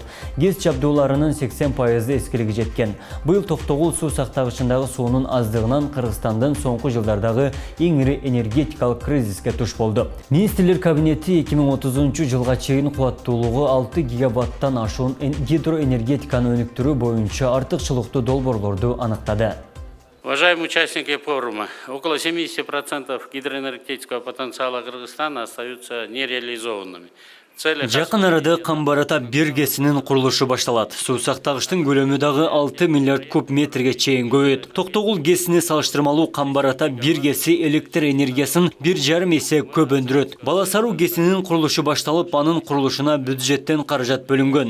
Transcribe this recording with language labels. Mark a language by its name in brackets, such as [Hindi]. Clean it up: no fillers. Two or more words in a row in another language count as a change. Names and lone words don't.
[Kyrgyz] ГЭС жабдууларынын 80%-ы эскилиги жеткен. Быйыл Токтогул суу сактагычындагы суунун аздыгынан Кыргызстандын соңку жылдардагы эң ири энергетикалык кризиске туш болду. Министрлер кабинети 2030-жылга чейин кубаттуулугу 6 гигаваттан ашуун гидроэнергетиканы өнүктүрүү боюнча артыкчылыктуу долбоорлорду аныктады. [Russian] Уважаемые участники форума, около 70% гидроэнергетического потенциала Кыргызстана остаются нереализованными. [Kyrgyz] Жакын арада Камбар ата 1 ГЭСинин курулушу башталат. Суу сактагычтын көлөмү дагы 6 миллиард куб метрге чейин көбөйөт. Токтогул ГЭСине салыштырмалуу Камбар ата 1 ГЭСи электр энергиясын 1,5 эсе көп өндүрөт. Баласаруу ГЭСинин курулушу башталып, анын курулушуна бюджеттен каражат бөлүнгөн.